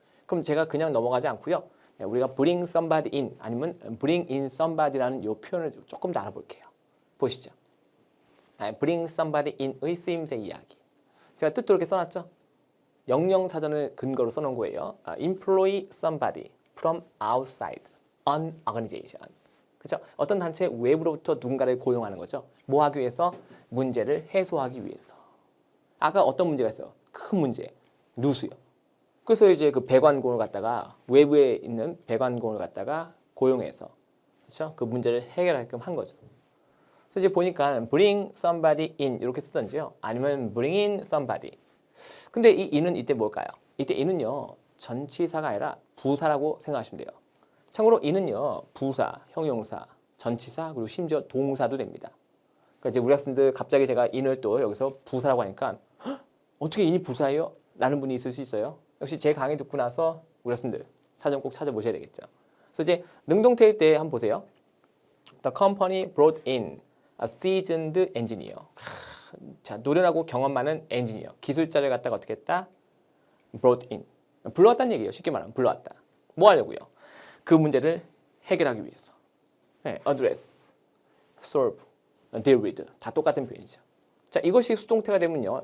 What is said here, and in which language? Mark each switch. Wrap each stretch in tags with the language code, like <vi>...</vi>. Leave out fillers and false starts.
<ko>그럼 제가 그냥 넘어가지 않고요. 우리가</ko> <en>bring somebody in</en> <ko>아니면</ko> <en>bring in somebody</en> <ko>라는 이 표현을 조금 더 알아볼게요. 보시죠.</ko> <en>bring somebody in</en> <ko>의 쓰임새 이야기. 제가 뜻도 이렇게 써놨죠. 영영사전을 근거로 써놓은 거예요.</ko> <en>employ somebody from outside an organization.</en> <ko>그렇죠? 어떤 단체 외부로부터 누군가를 고용하는 거죠. 뭐 하기 위해서? 문제를 해소하기 위해서. 아까 어떤 문제가 있어요? 큰 문제, 누수요. 그래서 이제 그 배관공을 갖다가 외부에 있는 배관공을 갖다가 고용해서 그렇죠? 그 문제를 해결하게끔 한 거죠. 그래서 이제 보니까</ko> <en>bring somebody in</en> <ko>이렇게 쓰던지요. 아니면</ko> <en>bring in somebody.</en> <ko>근데 이 in은 이때 뭘까요? 이때 in은요 전치사가 아니라 부사라고 생각하시면 돼요. 참고로 in은요 부사, 형용사, 전치사 그리고 심지어 동사도 됩니다. 그러니까 이제 우리 학생들 갑자기 제가 in을 또 여기서 부사라고 하니까 어떻게 in이 부사예요? 라는 분이 있을 수 있어요. 역시 제 강의 듣고 나서 우리 학생들 사전 꼭 찾아보셔야 되겠죠. 그래서 이제 능동태일 때 한번 보세요.</ko> <en>The company brought in a seasoned engineer.</en> <ko>자, 노련하고 경험 많은 엔지니어, 기술자를 갖다가 어떻게 했다?</ko> <en>brought in.</en> <ko>불러왔다는 얘기예요. 쉽게 말하면 불러왔다. 뭐 하려고요? 그 문제를 해결하기 위해서. 네, address, solve, deal with 다 똑같은 표현이죠. 자, 이것이 수동태가 되면요.</ko>